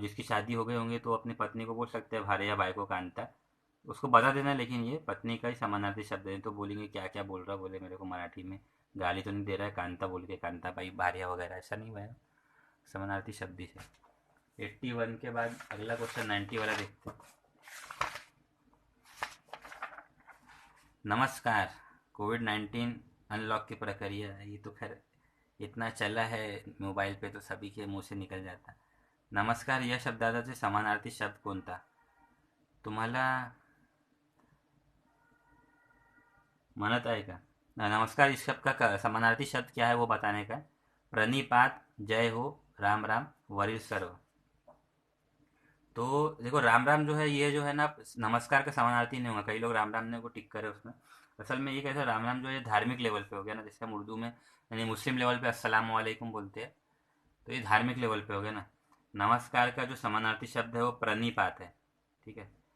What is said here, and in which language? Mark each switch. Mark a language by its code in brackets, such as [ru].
[hi] जिसकी शादी हो गई होंगे तो अपनी पत्नी को बोल सकते हैं भार्या बायको कांता, उसको बता देना, लेकिन ये पत्नी का ही समानार्थी शब्द है। तो बोलेंगे क्या क्या बोल रहा, बोले मेरे को मराठी में गाली तो नहीं दे रहा है कांता बोल के, कांता भाई भार्या वगैरह, ऐसा नहीं हुआ है, समानार्थी शब्द ही है। 81 के बाद अगला क्वेश्चन 90 वाला देखते हैं। नमस्कार। कोविड-19 अनलॉक की प्रक्रिया, ये तो खैर इतना चला है मोबाइल पे तो सभी के मुंह से निकल जाता। [mr] नमस्कार या शब्दाचा समानार्थी शब्द कोणता तुम्हाला म्हणत आहे का? [hi] नमस्कार इस शब्द का समानार्थी शब्द क्या है वो बताने का। प्रणिपात, जय हो, राम राम, वरील सर्व। तो देखो राम राम जो है, ये जो है ना, नमस्कार का समानार्थी नहीं होगा। कई लोग राम राम ने को टिक करे उसमें। असल में ये कैसा, राम राम जो है धार्मिक लेवल पे हो गया ना, जैसे हम उर्दू में यानी मुस्लिम लेवल पे अस्सलाम वालेकुम बोलते हैं, तो ये धार्मिक लेवल पे हो गया ना। नमस्कार का जो समानार्थी शब्द है वो प्रणिपात है। ठीक है।